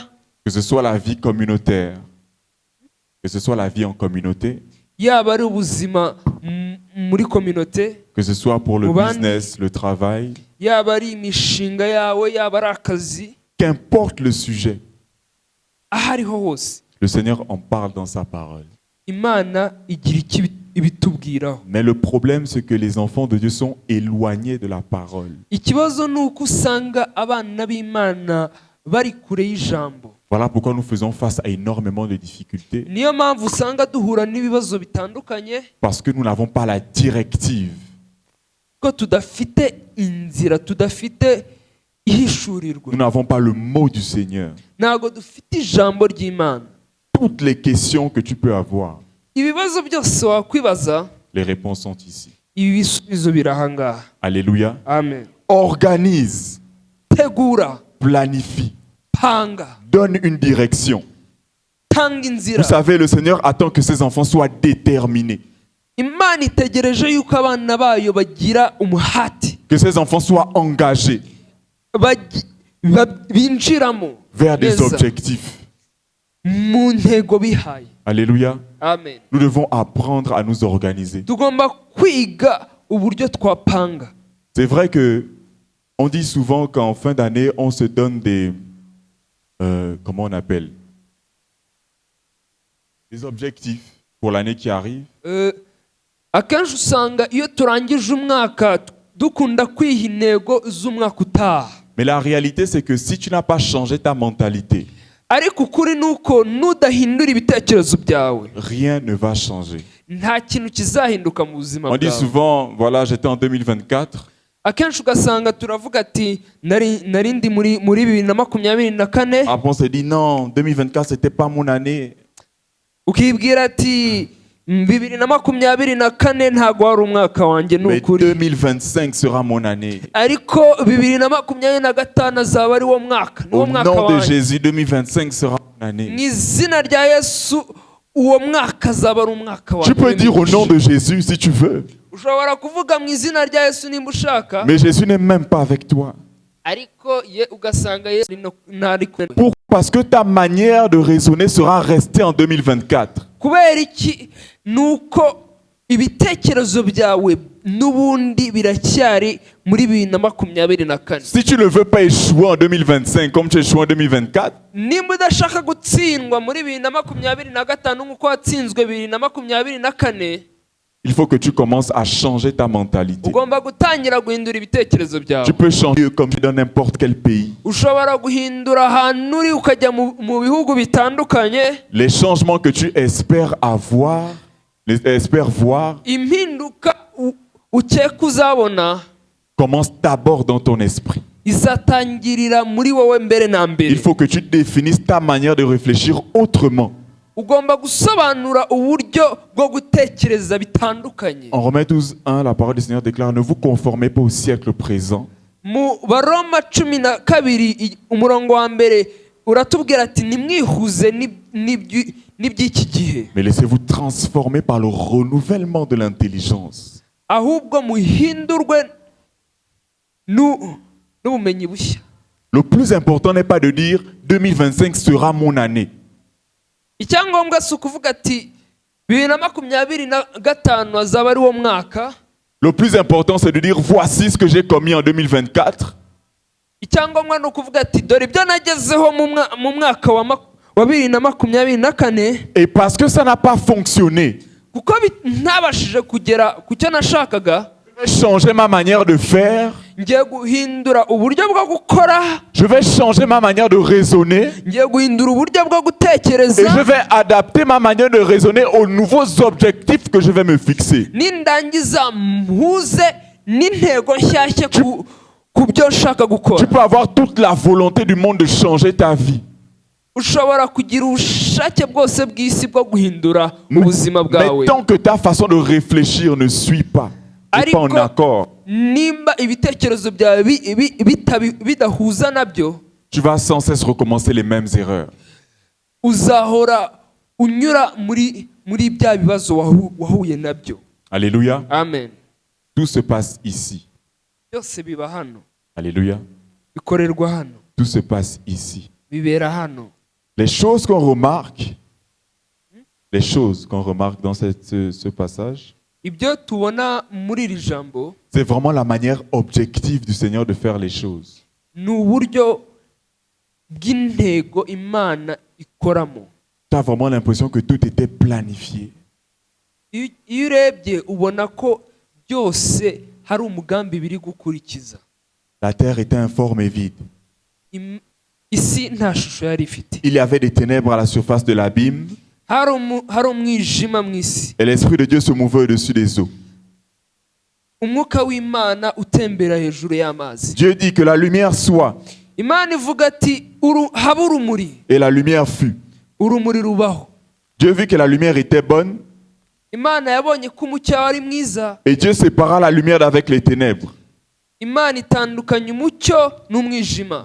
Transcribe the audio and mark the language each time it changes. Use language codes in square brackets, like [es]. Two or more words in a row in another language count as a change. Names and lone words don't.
[fr] que ce soit la vie communautaire, que ce soit la vie en communauté, [rw] yaba ari ubuzima muri kominote, [fr] que ce soit pour le [rw] Mubandi. [fr] business, le travail, [rw] yaba ari imishinga yawe, yaba ari akazi, [fr] qu'importe le sujet, [rw] aho ariho hose [fr] le Seigneur en parle dans sa parole. [rw] Imana igira icyo ibitubwiraho. [fr] Mais le problème, c'est que les enfants de Dieu sont éloignés de la parole. [rw] Ikibazo ni uko usanga abana b'Imana bari kure y'ijambo. [fr] Voilà pourquoi nous faisons face à énormément de difficultés. [rw] niyo mpamvu usanga duhura n'ibibazo bitandukanye [fr] Parce que nous n'avons pas la directive. [rw] ko tudafite inzira, tudafite ihishurirwa, [fr] Nous n'avons pas le mot du Seigneur. [rw] ntabwo dufite ijambo ry'Imana. [fr] Toutes les questions que tu peux avoir, [rw] Ibibazo byose wakwibaza, [fr] les réponses sont ici. [rw] ibi bisubizo biri aha ngaha. [fr] Alléluia. [rw] Amen. [fr] Organise, [rw] Tegura, [fr] planifie, [rw] panga, [fr] donne une direction. [rw] tanga [fr] Vous [rw] inzira. [fr] savez, le Seigneur attend que ses enfants soient déterminés, [rw] Imana itegereje yuko abana bayo bagira umuhati, [fr] que ses enfants soient engagés [rw] binjiramo [fr] vers des [rw] neza [fr] objectifs. [rw] mu ntego bihaye. [fr] Alléluia. [rw] Amen. [fr] Nous devons apprendre à nous organiser. [rw] Tugomba kwiga uburyo twapanga. [fr] C'est vrai que on dit souvent qu'en fin d'année, on se donne des... comment on appelle? Des objectifs pour l'année qui arrive. [rw] Akenshi usanga iyo turangije umwaka dukunda kwiha intego z'umwaka utaha. [fr] Mais la réalité, c'est que si tu n'as pas changé ta mentalité, [rw] Ariko ukuri ni uko nudahindura ibitekerezo byawe, [fr] rien ne va changer. [rw] nta kintu kizahinduka mu buzima [fr] On dit [rw] bwawe. [fr] souvent, voilà, j'étais en 2024. [rw] Akenshi ugasanga turavuga ati nari ndi muri 2024, [fr] Après, on s'est dit, non, 2024, c'était pas mon année. [rw] ukibwira ati 2024 ntago wari umwaka wanjye [fr] Mais [rw] n'ukuri, [fr] 2025 sera mon année. [rw] ariko 2025 azaba ari wo mwaka, ni wo [fr] Au [rw] mwaka [fr] nom de [rw] wanjye. [fr] Jésus, 2025 sera mon année. [rw] Mu izina rya Yesu uwo mwaka azaba ari umwaka [fr] Tu peux dire au nom [rw] wanjye. [fr] de Jésus si tu veux. [rw] Ushobora kuvuga mu izina rya Yesu nimba ushaka, [fr] Mais Jésus n'est même pas avec toi. [rw] ariko ugasanga Yesu ntari kumwe. [fr] Pourquoi? Parce que ta manière de raisonner sera restée en 2024. [rw] Kubera iki? Nuko ibitekerezo byawe n'ubundi biracyari muri 2024. [fr] Si tu ne veux pas échouer en 2025 comme tu échoues en 2024, [rw] Nimba udashaka gutsindwa muri 2025 nk'uko watsinzwe 2024, [fr] il faut que tu commences à changer ta mentalité. [rw] ugomba gutangira guhindura ibitekerezo byawe. [fr] Tu peux changer comme dans n'importe quel pays. [rw] Ushobora guhindura ahantu uri ukajya mu bihugu bitandukanye. [fr] Les changements que tu espères voir, [rw] Impinduka ukeka uzabona [fr] commence d'abord dans ton esprit. [rw] izatangirira muri wowe mbere na mbere. [fr] Il faut que tu définisses ta manière de réfléchir autrement. [rw] Ugomba gusobanura uburyo bwo gutekereza bitandukanye. [fr] En Romains 12:1, la parole du Seigneur déclare: ne vous conformez pas au siècle présent, [rw] Mu Baroma 12 umurongo wa mbere uratubwira ati nimwihuze n'iby'iki gihe, [fr] mais laissez-vous transformer par le renouvellement de l'intelligence. [rw] ahubwo muhindurwe n'ubumenyi bushya. [fr] Le plus important n'est pas de dire 2025 sera mon année. [rw] Icyangombwa si ukuvuga ati 2025 azaba ari wo mwaka. [fr] Le plus important, c'est de dire voici ce que j'ai commis en 2024. [rw] Icyangombwa ni ukuvuga ati dore ibyo nagezeho mu mwaka wa 2024, [fr] Et parce que ça n'a pas fonctionné, [rw] kuko ntabashije kugera ku cyo nashakaga, [fr] je vais changer ma manière de faire. [rw] ngiye guhindura uburyo bwo gukora, [fr] Je vais changer ma manière de raisonner. [rw] ngiye guhindura uburyo bwo [fr] Et [rw] gutekereza, [fr] je vais adapter ma manière de raisonner aux nouveaux objectifs que je vais me fixer. [rw] nindangiza mpuze n'intego nshyashya ku byo nshaka gukora. [fr] Tu peux avoir toute la volonté du monde de changer ta vie. [rw] Ushobora kugira ubushake bwose bw'isi bwo guhindura ubuzima [fr] Mais [rw] bwawe, [fr] tant que ta façon de réfléchir ne suit pas, n'est pas en accord, [rw] nimba ibitekerezo byawe bidahuza nabyo, [fr] tu vas sans cesse recommencer les mêmes erreurs. [rw] uzahora unyura muri bya bibazo wahuye nabyo. [fr] Alléluia. [rw] Amen. [fr] Tout se passe ici. [rw] Byose biba hano, [fr] Alléluia. [rw] bikorerwa hano, [fr] Tout se passe ici. [rw] bibera hano. [fr] Les choses qu'on remarque dans ce passage, [rw] Ibyo tubona muri iri jambo [fr] c'est vraiment la manière objective du Seigneur de faire les choses. [rw] ni uburyo bw'intego Imana ikoramo. [fr] Tu as vraiment l'impression que tout était planifié. [rw] Iyo urebye ubona ko byose hari umugambi biri gukurikiza. [fr] La terre était informe et vide. [rw] isi nta shusho yari ifite. [fr] Il y avait des ténèbres à la surface de l'abîme. [rw] Hari umwijima mu isi. [fr] Et l'Esprit de Dieu se mouvait au-dessus des eaux. [rw] Umwuka w'Imana utembera hejuru y'amazi. [fr] Dieu dit que la lumière soit. [rw] Imana ivuga ati habe urumuri. [fr] Et la lumière fut. [rw] Urumuri rubaho. [fr] Dieu vit que la lumière était bonne. [rw] Imana yabonye ko umucyo wari mwiza. [fr] Et Dieu sépara la lumière d'avec les ténèbres. [rw] Imana itandukanya umucyo n'umwijima.